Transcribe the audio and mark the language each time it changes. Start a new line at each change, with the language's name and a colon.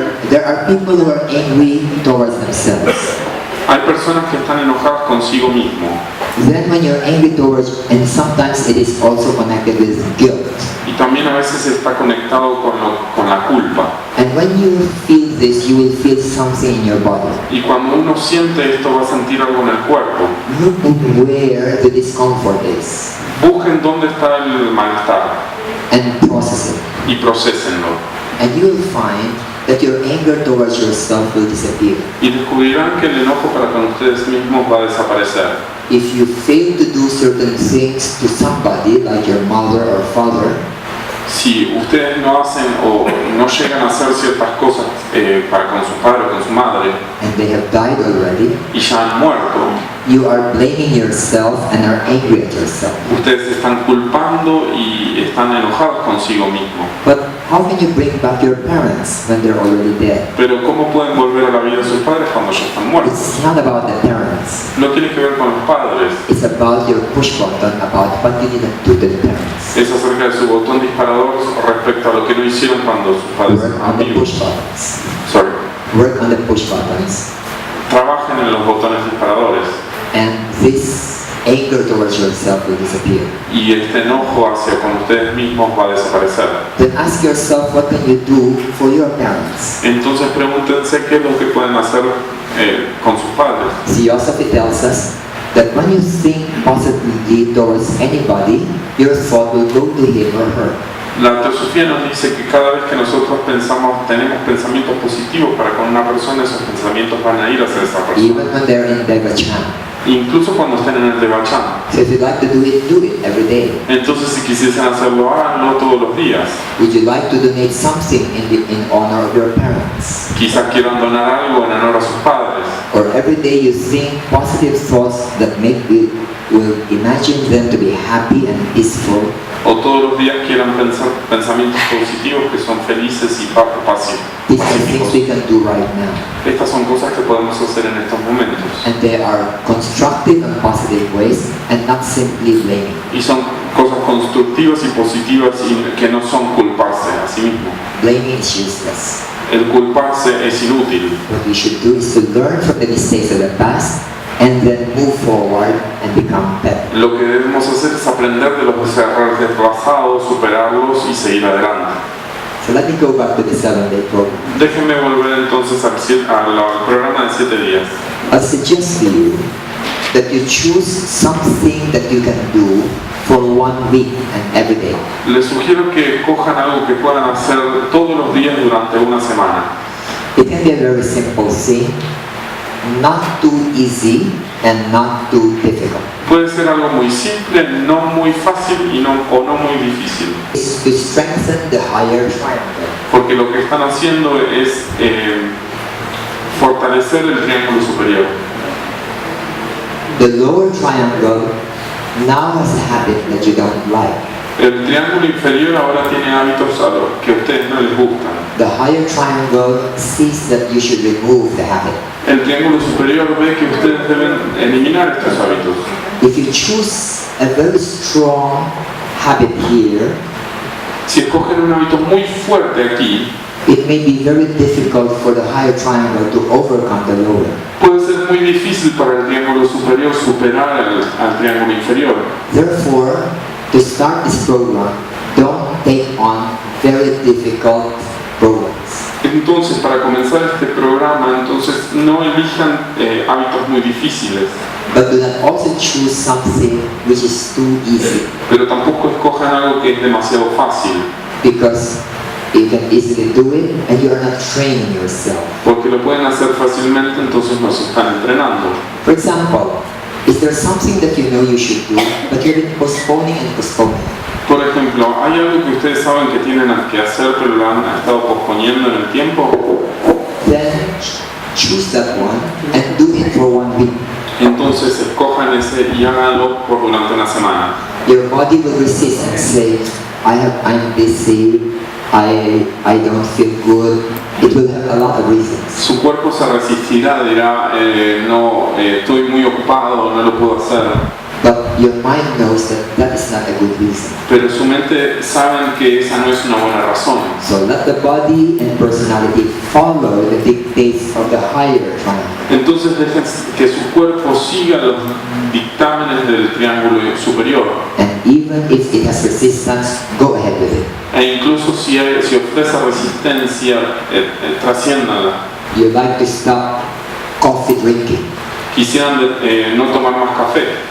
English: There are people who are angry towards themselves.
Spanish: Hay personas que están enojadas consigo mismo.
English: Then when you're angry towards, and sometimes it is also connected with guilt.
Spanish: Y también a veces está conectado con la culpa.
English: And when you feel this, you will feel something in your body.
Spanish: Y cuando uno siente esto va a sentir algo en el cuerpo.
English: Look where the discomfort is.
Spanish: Busquen dónde está el malestar
English: and process it.
Spanish: Y procesenlo.
English: And you will find that your anger towards yourself will disappear.
Spanish: Y descubrirán que el enojo para con ustedes mismos va a desaparecer.
English: If you fail to do certain things to somebody, like your mother or father,
Spanish: si ustedes no hacen o no llegan a hacer ciertas cosas para con su padre o con su madre,
English: and they have died already,
Spanish: y ya han muerto,
English: you are blaming yourself and are angry at yourself.
Spanish: Ustedes se están culpando y están enojados consigo mismos.
English: But how can you bring back your parents when they're already dead?
Spanish: Pero ¿cómo pueden volver a la vida sus padres cuando ya están muertos?
English: It's not about the parents.
Spanish: No tiene que ver con los padres.
English: It's about your push button, about what you didn't do to the parents.
Spanish: Es acerca de su botón disparador respecto a lo que no hicieron cuando sus padres
English: Work
Spanish: estaban
English: on the
Spanish: vivos.
English: push buttons. Sorry. Work on the push buttons.
Spanish: Trabajen en los botones disparadores.
English: And this anger towards yourself will disappear.
Spanish: Y este enojo hacia con ustedes mismos va a desaparecer.
English: Then ask yourself, what can you do for your parents?
Spanish: Entonces pregúntense qué es lo que pueden hacer con sus padres.
English: Theosophy tells us that when you think positively towards anybody, your thought will go to him or her.
Spanish: La teosofía nos dice que cada vez que nosotros tenemos pensamientos positivos para con una persona, esos pensamientos van a ir hacia esa persona.
English: Even when they're in Devachan.
Spanish: Incluso cuando estén en el Devachan.
English: So if you'd like to do it every day.
Spanish: Entonces si quisiesen hacerlo, háganlo todos los días.
English: Would you like to donate something in honor of your parents?
Spanish: Quizás quieran donar algo en honor a sus padres.
English: Or every day you think positive thoughts that make you will imagine them to be happy and peaceful.
Spanish: O todos los días quieran pensar pensamientos positivos que son felices y pacíficos.
English: These are things we can do right now.
Spanish: Estas son cosas que podemos hacer en estos momentos.
English: And they are constructive and positive ways and not simply blaming.
Spanish: Y son cosas constructivas y positivas y que no son culparse a sí mismo.
English: Blaming is useless.
Spanish: El culparse es inútil.
English: What we should do is to learn from the mistakes of the past and then move forward and become better.
Spanish: Lo que debemos hacer es aprender de los errores del pasado, superarlos y seguir adelante.
English: So let me go back to the 7-day program.
Spanish: Déjenme volver entonces al programa de 7 días.
English: I suggest to you that you choose something that you can do for 1 week and every day.
Spanish: Les sugiero que cojan algo que puedan hacer todos los días durante una semana.
English: It can be a very simple thing, not too easy and not too difficult.
Spanish: Puede ser algo muy simple, no muy fácil o no muy difícil.
English: It's to strengthen the higher triangle.
Spanish: Porque lo que están haciendo es fortalecer el triángulo superior.
English: The lower triangle now has a habit that you don't like.
Spanish: El triángulo inferior ahora tiene hábitos a los que a ustedes no les gustan.
English: The higher triangle sees that you should remove the habit.
Spanish: El triángulo superior ve que ustedes deben eliminar estos hábitos.
English: If you choose a very strong habit here,
Spanish: si escogen un hábito muy fuerte aquí,
English: it may be very difficult for the higher triangle to overcome the lower.
Spanish: Puede ser muy difícil para el triángulo superior superar al triángulo inferior.
English: Therefore, to start this program, don't take on very difficult programs.
Spanish: Entonces, para comenzar este programa, entonces no elijan hábitos muy difíciles.
English: But do not also choose something which is too easy.
Spanish: Pero tampoco escojan algo que es demasiado fácil.
English: Because you can easily do it and you are not training yourself.
Spanish: Porque lo pueden hacer fácilmente, entonces no se están entrenando.
English: For example, is there something that you know you should do, but you've been postponing and postponing?
Spanish: Por ejemplo, ¿hay algo que ustedes saben que tienen que hacer pero lo han estado posponiendo en el tiempo?
English: Then choose that one and do it for 1 week.
Spanish: Entonces escojan ese y háganlo por durante una semana.
English: Your body will resist and say, I'm busy, I don't feel good. It will have a lot of reasons.
Spanish: Su cuerpo se resistirá, dirá, no, estoy muy ocupado, no lo puedo hacer.
English: But your mind knows that that is not a good reason.
Spanish: Pero su mente sabe que esa no es una buena razón.
English: So let the body and personality follow the dictates of the higher triangle.
Spanish: Entonces dejen que su cuerpo siga los dictámenes del triángulo superior.
English: And even if it has resistance, go ahead with it.
Spanish: E incluso si ofrece resistencia, trasciéndala.
English: You like to stop coffee drinking.
Spanish: Quisieran no tomar más café.